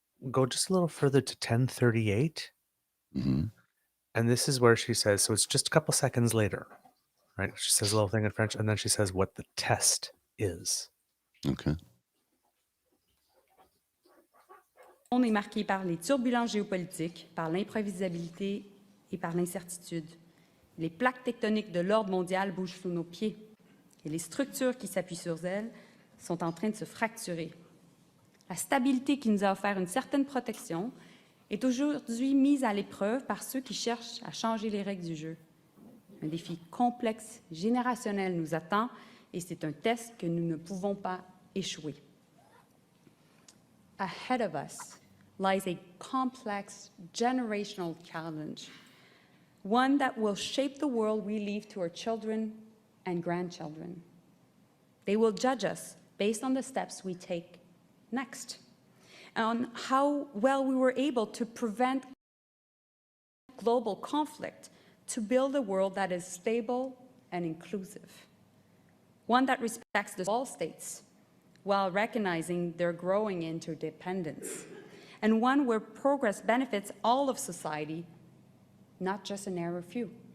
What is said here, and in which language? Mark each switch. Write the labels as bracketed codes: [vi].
[en] Go just a little further to 1038. Mm-hmm. And this is where she says, so it's just a couple seconds later, right? She says a little thing in French, and then she says what the test is. Okay. [fr] Le monde est marqué par les turbulences géopolitiques, par l'imprévisibilité et par l'incertitude. Les plaques tectoniques de l'ordre mondial bougent sous nos pieds et les structures qui s'appuient sur elles sont en train de se fracturer. La stabilité qui nous a offert une certaine protection est aujourd'hui mise à l'épreuve par ceux qui cherchent à changer les règles du jeu. Un défi complexe, générationnel nous attend et c'est un test que nous ne pouvons pas échouer. [en] Ahead of us lies a complex generational challenge, one that will shape the world we leave to our children and grandchildren. They will judge us based on the steps we take next, on how well we were able to prevent global conflict to build a world that is stable and inclusive, one that respects all states while recognizing their growing interdependence, and one where progress benefits all of society, not just a narrow few.